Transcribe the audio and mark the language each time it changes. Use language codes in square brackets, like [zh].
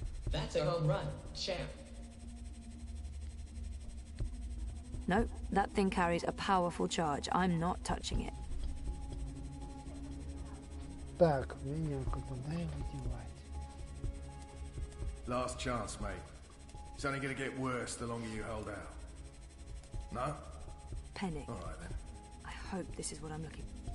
[en] That's a home run, champ. No, that thing carries a powerful charge. I'm not touching it. [ru] Так, меня куда его девать? [en] Last chance, mate. It's only gonna get worse the longer you hold out. No? Penny. All right then. I hope this is what I'm looking.